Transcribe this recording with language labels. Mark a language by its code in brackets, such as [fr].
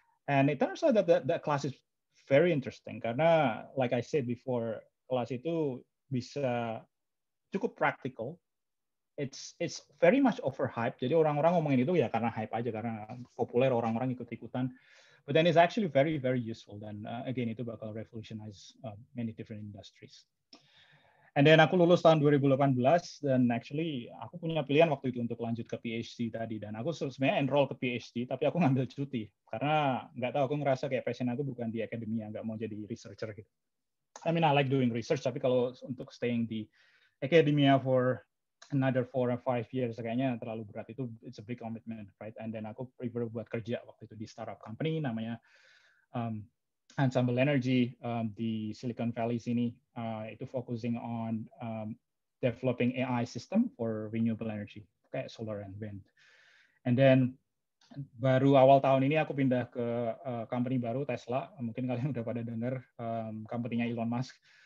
[en] And it turns out that class is very interesting [id] karena [en] like I said before, [id] kelas itu bisa cukup [en] practical. It's very much overhyped. [id] Jadi orang-orang ngomongin itu ya karena hype aja, karena populer, orang-orang ikut-ikutan. [en] But then it's actually very, very useful. [id] Dan [en] again, [id] itu bakal [en] revolutionize many different industries. And then [id] aku lulus tahun 2018, dan [en] actually [id] aku punya pilihan waktu itu untuk lanjut ke PhD tadi. Dan aku sebenarnya enroll ke PhD, tapi aku ngambil cuti. Karena nggak tahu, aku ngerasa kayak passion aku bukan di akademia, nggak mau jadi researcher gitu. [en] I mean, I like doing research, [id] tapi kalau untuk [en] staying [id] di akademia [en] for another 4 or 5 years [id] kayaknya terlalu berat. Itu [en] it's a big commitment, right? And then [id] aku [en] prefer [id] buat kerja waktu itu di startup company namanya Ensemble Energy di Silicon Valley sini. Itu [en] focusing on developing AI system for renewable energy [id] kayak [en] solar and wind. And then [id] baru awal tahun ini aku pindah ke company baru, Tesla. Mungkin kalian udah pada dengar, company-nya Elon Musk.